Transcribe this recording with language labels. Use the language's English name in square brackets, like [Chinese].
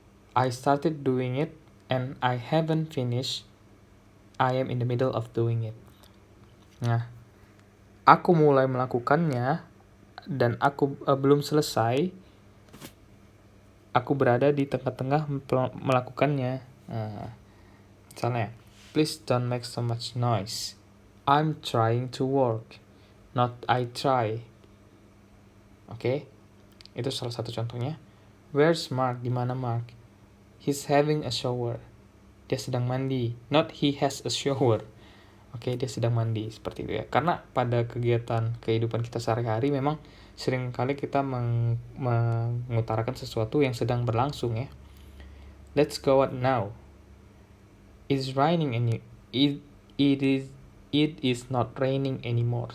[English] I started doing it and I haven't finished. I am in the middle of doing it. [Indonesian] Nah, aku mulai melakukannya dan aku belum selesai. Aku berada di tengah-tengah melakukannya. Misalnya, [English] please don't make so much noise. I'm trying to work, not I try. [Indonesian] Oke, itu salah satu contohnya. [English] Where's Mark? [Indonesian] Di mana Mark? [English] He's having a shower. [Indonesian] Dia sedang mandi. [English] Not he has a shower. [Indonesian] Oke, dia sedang mandi, seperti itu ya. Karena pada kegiatan kehidupan kita sehari-hari memang sering kali kita mengutarakan sesuatu yang sedang berlangsung ya. [English] Let's go out now. It's raining and it is not raining anymore.